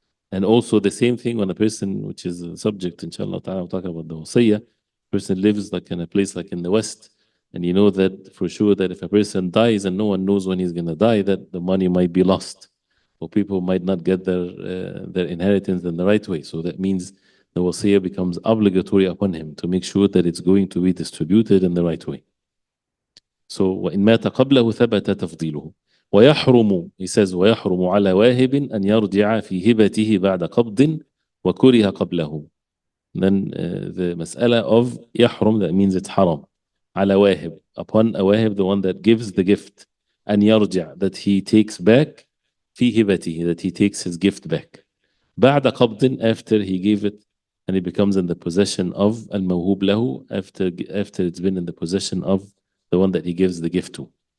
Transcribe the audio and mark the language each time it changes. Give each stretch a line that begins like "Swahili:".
English: And also the same thing when a person, which is a subject, inshallah ta'ala, we'll talk about the wasiyah, person lives like in a place like in the West, and you know that for sure that if a person dies and no one knows when he's going to die, that the money might be lost, or people might not get their inheritance in the right way. So that means the wasiyah becomes obligatory upon him to make sure that it's going to be distributed in the right way.
Arabic: So وَإِن مَاتَ قَبْلَهُ ثَبَتَ تَفْضِيلُهُ. ويحرم,
English: he says,
Arabic: ويحرم على واهب أن يرجع في هبته بعد قبض وكره قبله.
English: Then the mas'ala of يحرم, that means it's haram.
Arabic: على واهب,
English: upon a wahib, the one that gives the gift.
Arabic: أن يرجع,
English: that he takes back.
Arabic: في هبته,
English: that he takes his gift back.
Arabic: بعد قبض,
English: after he gave it and it becomes in the possession of
Arabic: الموهوب له,
English: after it's been in the possession of the one that he gives the gift to.